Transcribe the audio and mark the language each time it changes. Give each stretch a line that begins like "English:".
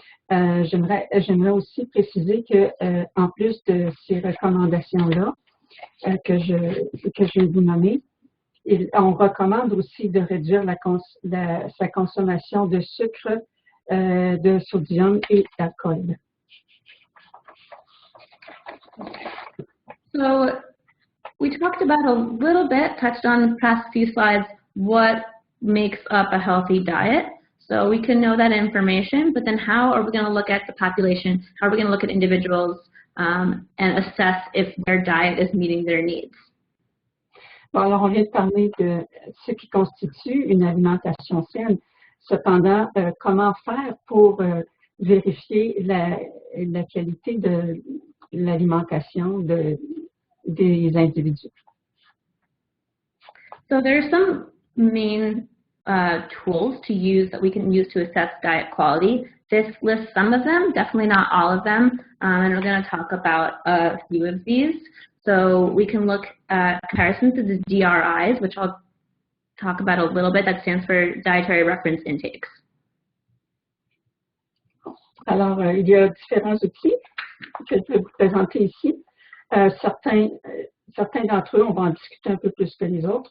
French: J'aimerais aussi préciser que en plus de ces recommandations-là que je vais vous nommer, on recommande aussi de réduire sa consommation de sucre, de sodium et d'alcool.
English: So we talked about a little bit, touched on the past few slides, what makes up a healthy diet. So we can know that information, but then how are we going to look at the population? How are we going to look at individuals and assess if their diet is meeting their needs?
French: Bon, alors on vient de parler de ce qui constitue une alimentation saine. Cependant, comment faire pour vérifier la qualité de l'alimentation des individus.
English: So there are some main tools to use that we can use to assess diet quality. This lists some of them, definitely not all of them, and we're going to talk about a few of these. So we can look at comparisons to the DRIs, which I'll talk about a little bit. That stands for Dietary Reference Intakes.
French: Alors, il y a différents outils que je vais vous présenter ici. Certains d'entre eux, on va en discuter un peu plus que les autres.